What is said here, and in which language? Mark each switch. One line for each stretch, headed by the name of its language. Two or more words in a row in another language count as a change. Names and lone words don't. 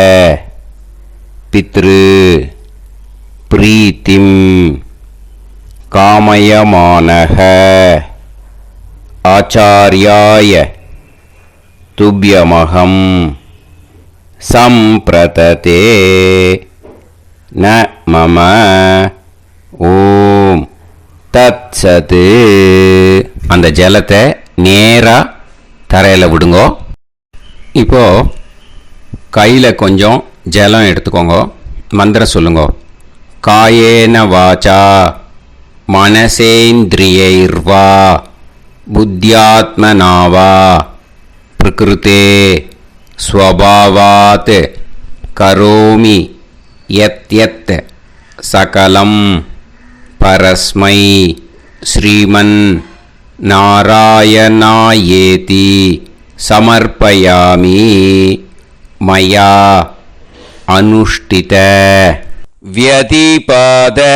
Sanskrit: पितृ प्रीतिं कामयमानः आचार्याय तुभ्यमहं सम्प्रतते न मम ॐ तत् सत्.
Tamil: அந்த ஜலத்தை நேராக தரையில் விடுங்கோ. இப்போது கையில் கொஞ்சம் ஜலம் எடுத்துக்கோங்க. மந்திரம் சொல்லுங்க.
Sanskrit: कायेन वाचा मनसेन्द्रियैर्वा बुद्ध्यात्मनावा प्रकृते स्वभावात् करोमि यत् यत् सकलम् परस्मै श्रीमन् नारायणायेति समर्पयामि मया अनुष्ठित व्यतिपाद